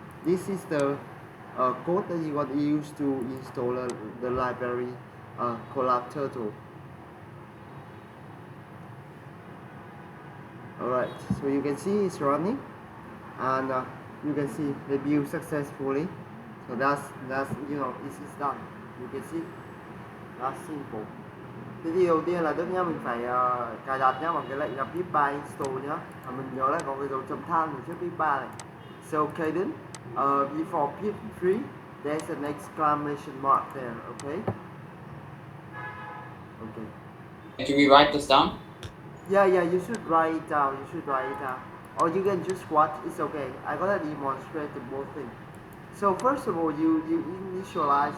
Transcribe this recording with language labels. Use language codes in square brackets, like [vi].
[en] This is the code that you're gonna use to install the library collab turtle. Alright, so you can see it's running, and you can see the build successfully. So that's this is done. You can see that's simple. [vi] Thế thì đầu tiên là tất nhiên mình phải cài đặt nhá, bằng cái lệnh là pip3 install nhá. Mình nhớ là có cái dấu chấm than ở trước pip3 này. [en] So Kayden, before pip3 there's an exclamation mark there. Okay. Okay. Can we write this down? Yeah, you should write it down. Or you can just watch. It's okay. I'm gonna demonstrate the both things. So first of all, you initialize.